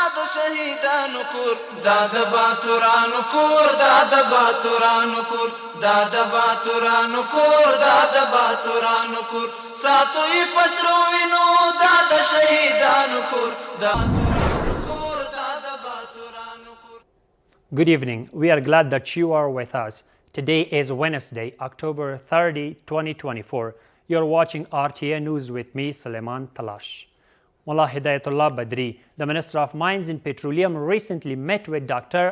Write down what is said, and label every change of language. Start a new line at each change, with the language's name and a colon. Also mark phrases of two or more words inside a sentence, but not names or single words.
Pashto: شهیدانو کور دا د باتورانو کور دا د باتورانو کور دا د باتورانو کور دا د باتورانو کور ساتو یې پسرو وینو دا د شهیدانو کور دا
English: Good evening. We are glad that you are with us. Today is Wednesday, October 30, 2024. You're watching RTA News with me, Suleiman Talash. Mullah Hidayatullah Badri, the Minister of Mines and Petroleum, recently met with Dr.